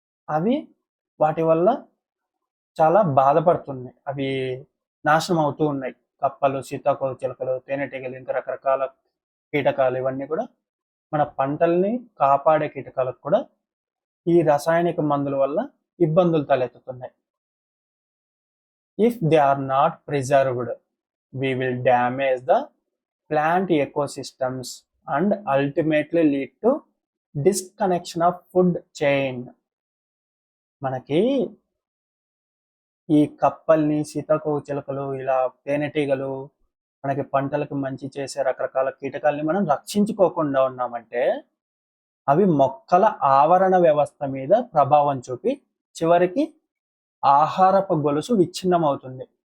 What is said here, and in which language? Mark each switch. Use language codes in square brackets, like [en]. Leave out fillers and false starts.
[te] అవి వాటి వల్ల చాలా బాధపడుతున్నాయి. అవి నాశనం అవుతూ ఉన్నాయి. కప్పలు, సీతాకోకచిలుకలు, తేనెటీగలు, ఇంకా రకరకాల కీటకాలు ఇవన్నీ కూడా మన పంటల్ని కాపాడే కీటకాలకు కూడా ఈ రసాయనిక మందుల వల్ల ఇబ్బందులు తలెత్తుతున్నాయి. [en] If they are not preserved, we will damage the plant ecosystems and ultimately lead to disconnection of food chain. [te] మనకి ఈ కప్పల్ని, సీతాకోకచిలుకలు, ఇలా తేనెటీగలు, మనకి పంటలకు మంచి చేసే రకరకాల కీటకాలని మనం రక్షించుకోకుండా ఉన్నామంటే అవి మొక్కల ఆవరణ వ్యవస్థ మీద ప్రభావం చూపి చివరికి ఆహారపు గొలుసు విచ్ఛిన్నం అవుతుంది.